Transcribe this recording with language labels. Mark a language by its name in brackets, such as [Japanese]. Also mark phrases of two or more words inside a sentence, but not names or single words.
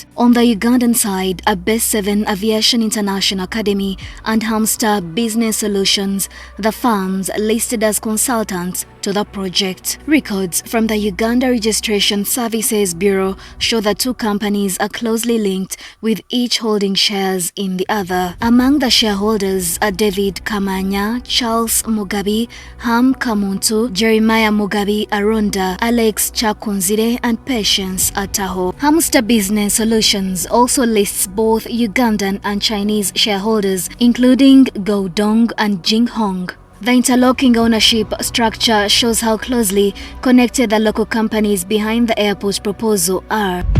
[English] On the Ugandan side, a B7 Aviation International Academy and Hamster Business Solutions, the firms listed as consultants to the project. Records from the Uganda Registration Services Bureau show the 2 companies are closely linked, with each holding shares in the other. Among the shareholders are David Kamanya, Charles Mugabe, Ham Kamuntu, Jeremiah Mugabe Aronda, Alex Chakunzire and Patience Ataho. Hamster Business Solutions also lists both Ugandan and Chinese shareholders, including Goudong and Jinghong. The interlocking ownership structure shows how closely connected the local companies behind the airport proposal are.